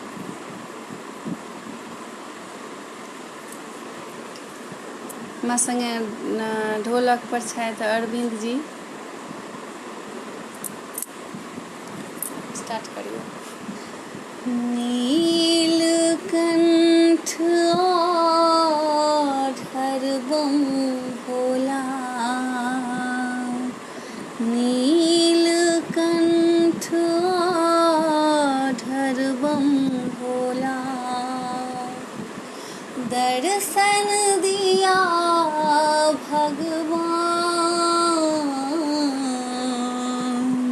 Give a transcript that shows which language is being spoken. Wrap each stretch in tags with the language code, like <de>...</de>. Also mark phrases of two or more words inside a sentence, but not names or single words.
<mai>हमरा संगे ढोलक पर छथि अरविंद जी। स्टार्ट करियौ। नीलकंठ बम भोला, नीलकंठ बम भोला, दर्शन दिया भगवान।</mai>